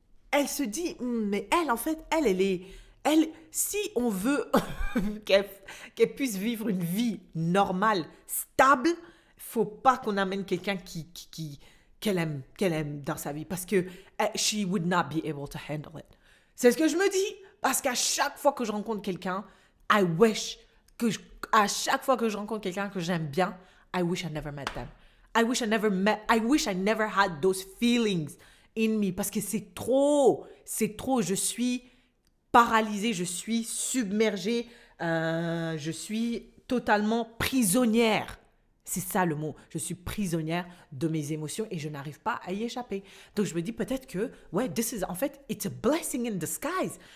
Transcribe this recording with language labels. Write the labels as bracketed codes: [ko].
[fr] elle se dit, mais elle, en fait, elle, si on veut qu'elle puisse vivre une vie normale, stable, faut pas qu'on amène quelqu'un qu'elle aime dans sa vie parce que [en] she would not be able to handle it. [fr] C'est ce que je me dis parce qu'à chaque fois que je rencontre quelqu'un, à chaque fois que je rencontre quelqu'un que j'aime bien, [en] I wish I never met them. I wish I never had those feelings in me [fr] parce que c'est trop. Je suis paralysée, je suis submergée, je suis totalement prisonnière. C'est ça le mot. Je suis prisonnière de mes émotions et je n'arrive pas à y échapper. Donc, je me dis peut-être que, en fait, [en] it's a blessing in disguise.